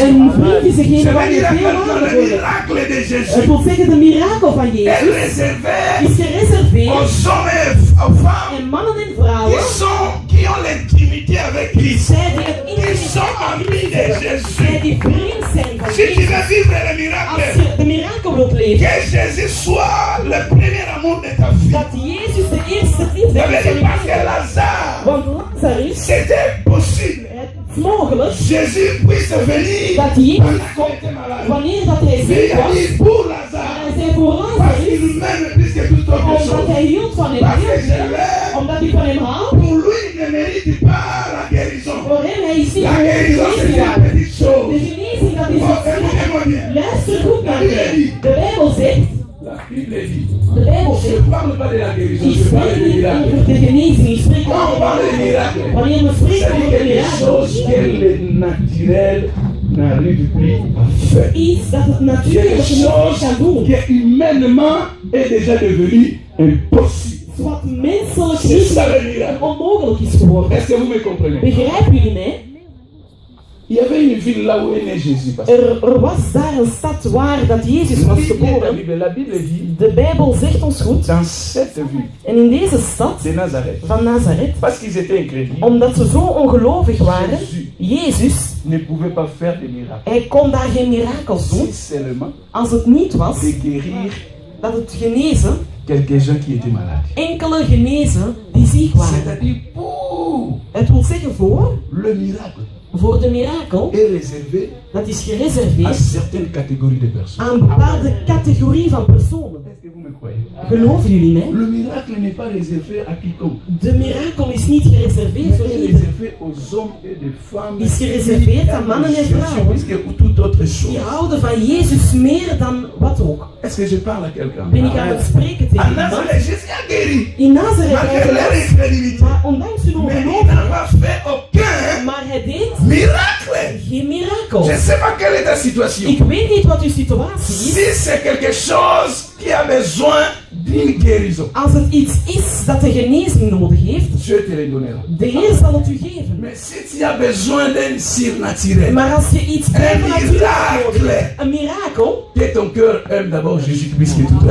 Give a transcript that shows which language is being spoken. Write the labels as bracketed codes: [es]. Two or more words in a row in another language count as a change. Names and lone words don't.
[nl] Een vriend is [fr] Je [nl] degene waar [fr] vais je dire à [nl] veel [fr] quelqu'un [nl] waarde [fr] le [nl] voor hebt. [fr] miracle de [nl] Het [fr] Jésus [nl] wil zeggen, de mirakel van [fr] est [nl] Jezus [fr] réservé [nl] is gereserveerd [fr] aux hommes et aux femmes [nl] aan mannen en vrouwen [fr] qui ont l'intimité avec Christ. [nl] zij die het [fr] Qui sont amis de [nl] zij [fr] Jésus. [nl] die vriend zijn van [fr] Si tu [nl] Jezus. [fr] veux vivre le [nl] Als [fr] miracle, [nl] je de mirakel wilt leven, [fr] que Jésus soit le premier amour de ta vie. [nl] dat Jezus de eerste liefde [fr] Ça veut [nl] is van [fr] dire [nl] je [fr] parce que [nl] leven. [fr] Lazare, [nl] Want Lazarus, [fr] c'était possible. [nl] het is mogelijk [fr] Jésus puisse venir [nl] dat Jezus [fr] pendant qu'il était malade. [nl] wanneer dat hij [fr] Mais [nl] ziek [fr] il a [nl] was, [fr] dit pour [nl] maar [fr] Lazare, [nl] hij zei voor [fr] parce [nl] Lazarus, [fr] qu'il m'aime plus que toute autre [nl] omdat [fr] chose. [nl] hij hield van hem, [fr] Parce que je l'aime. [nl] omdat hij van hem houdt. [fr] Pour lui, il ne mérite pas la guérison. [nl] Voor hem, hij is niet [fr] La guérison, c'est [nl] genezing [fr] une [nl] waard. [fr] petite [nl] De [fr] chose. [nl] genezing, dat is [fr] Oh, [nl] iets. [fr] écoutez-moi bien. [nl] Luister goed naar mij. De Bijbel zegt, [fr] La Bible dit. [nl] de Bijbel [fr] Je [nl] zegt, [fr] ne parle pas de la guérison, [nl] ik [fr] je parle [nl] spreek [fr] de [nl] niet [fr] miracle. [nl] over de genezing, ik spreek [fr] Quand on [nl] over [fr] parle de [nl] de [fr] miracle, [nl] wanneer we spreken [fr] c'est [nl] over de [fr] quelque [nl] mirakel, [fr] chose que le naturel n'arrive plus à faire. [nl] iets dat het [fr] Quelque [nl] natuurlijke niet meer [fr] chose [nl] kan doen. [fr] qui humainement est déjà devenu impossible. [nl] Wat menselijk [fr] C'est [nl] niet [fr] ça le miracle. [nl] onmogelijk is geworden. [fr] Est-ce que vous me comprenez? [nl] Begrijpen jullie mij? [fr] Il y avait une ville là où est né Jésus. Parce que [nl] Er was daar een stad waar dat Jezus was geboren. [fr] La Bible dit, [nl] De Bijbel zegt ons goed. [fr] dans cette ville [nl] En in deze stad [fr] de Nazareth, [nl] van Nazareth, [fr] parce qu'ils étaient incrédules, [nl] omdat ze zo ongelovig waren, Jezus, [fr] ne pouvaient pas faire de miracles. [nl] hij kon daar geen mirakels doen. [fr] Si seulement [nl] Als het niet was [fr] de guérir [nl] dat het genezen, [fr] quelques-uns qui étaient malades. [nl] enkele genezen die ziek waren. [fr] C'est-à-dire pour [nl] Het wil zeggen [fr] le miracle [nl] voor de mirakel, [fr] est réservé [nl] dat is [fr] à [nl] gereserveerd [fr] certaines catégories de personnes. [nl] aan bepaalde categorie van personen. [fr] Est-ce que vous me croyez? [nl] Geloven jullie mij? [fr] Le miracle n'est pas réservé à quiconque. [nl] De mirakel is niet gereserveerd voor [fr] Il est [nl] iedereen. [fr] réservé aux hommes et des femmes [nl] Is gereserveerd aan mannen en vrouwen [fr] plus que toute autre chose. [nl] die houden van Jezus meer dan wat ook. [fr] Est-ce que je parle à quelqu'un? [nl] Ben ik aan het spreken [fr] À [nl] tegen iemand? [fr] Nazareth, Jésus a guéri. [nl] In Nazareth [fr] Malgré leur [nl] eigenlijk, [fr] incrédulité. [nl] maar ondanks hun [fr] Mais il [nl] ongeloof, [fr] n'a pas fait aucun [nl] maar hij deed [fr] miracle. [nl] geen mirakel. [fr] Je ne sais pas quelle est ta situation. [nl] Ik weet niet wat uw situatie is. [fr] Si c'est quelque chose qui a besoin d'une guérison, [nl] Als het iets is dat de genezing nodig heeft, [fr] Dieu te le donnera. [nl] de Heer zal het u geven. [fr] Mais si tu as besoin d'un surnaturel, [nl] Maar als je iets bovennatuurlijks nodig [fr] miracle. [nl] hebt, een mirakel, [fr] que ton cœur aime d'abord Jésus plus que tout